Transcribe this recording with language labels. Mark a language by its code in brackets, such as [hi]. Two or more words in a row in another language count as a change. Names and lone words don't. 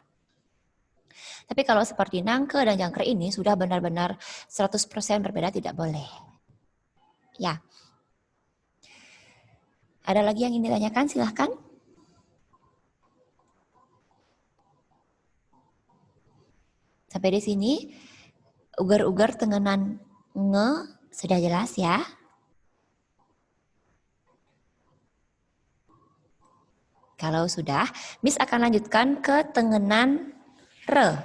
[id] Tapi kalau seperti nangke dan jangkrik ini sudah benar-benar 100% berbeda, tidak boleh. Ya. Ada lagi yang ingin ditanyakan? Silahkan. Sampai di sini, ugar-ugar tengenan nge sudah jelas ya. Kalau sudah, Miss akan lanjutkan ke tengenan re.